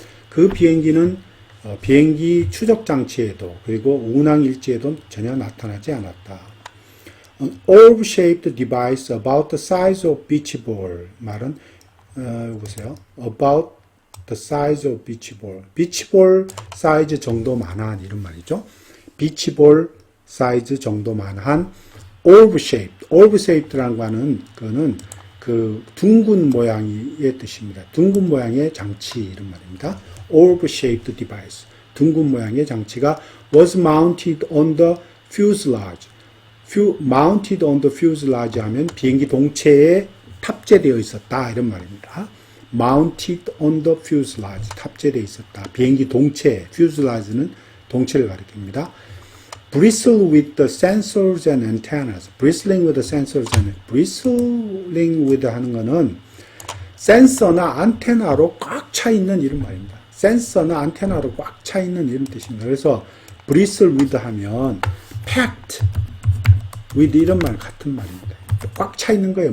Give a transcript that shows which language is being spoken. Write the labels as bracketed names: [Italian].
[Korean] 그 비행기는 비행기 추적 장치에도 그리고 운항 일지에도 전혀 나타나지 않았다. [English] An orb-shaped device about the size of beach ball. [Korean] 말은 보세요. [English] About the size of beach ball. [Korean] beach ball 사이즈 정도만한 이런 말이죠. beach ball 사이즈 정도만한 orb-shaped. orb-shaped라는 거는 그 둥근 모양의 뜻입니다. 둥근 모양의 장치 이런 말입니다. [English] orb-shaped device. [Korean] 둥근 모양의 장치가 was mounted on the fuselage. mounted on the fuselage 하면 비행기 동체에 탑재되어 있었다 이런 말입니다. [English] mounted on the fuselage. [Korean] 탑재되어 있었다. 비행기 동체, fuselage는 동체를 가리킵니다. [English] bristle with the sensors and antennas. bristling with the sensors and bristling with 하는 거는 센서나 안테나로 꽉 차 있는 이런 말입니다. [Korean] 센서나 안테나로 꽉 차 있는 이런 뜻입니다. 그래서 bristle with 하면 packed with 이런 말 같은 말입니다. 꽉 차 있는 거예요.